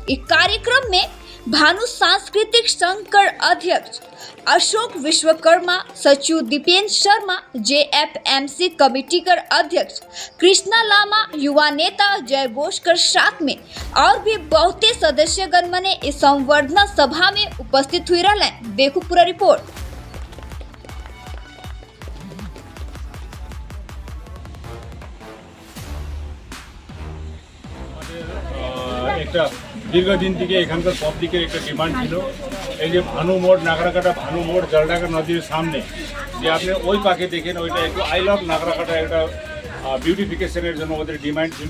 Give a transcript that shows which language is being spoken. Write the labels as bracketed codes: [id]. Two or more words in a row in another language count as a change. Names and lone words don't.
[sck] इस कार्यक्रम में भानु सांस्कृतिक संघ कर अध्यक्ष अशोक विश्वकर्मा, सचिव दीपेंद्र शर्मा, जेएफएमसी कमेटी कर अध्यक्ष कृष्णा लामा, युवा नेता जय बोस कर साथ में और भी बहुते सदस्यगण मने इस संवर्धना सभा में उपस्थित हुई रहे। देखो पूरा रिपोर्ट। [bn] দীর্ঘদিন থেকে এখানকার পাবলিকের একটা ডিমান্ড ছিল, এই যে ভানু মোড়, নাগরাকাটা ভানু মোড় জলঢাকা নদীর সামনে যে আপনি ওই পাকে দেখেন, ওইটা একটু [en] I love [bn] নাগরাকাটা একটা বিউটিফিকেশনের জন্য ওদের ডিমান্ড ছিল।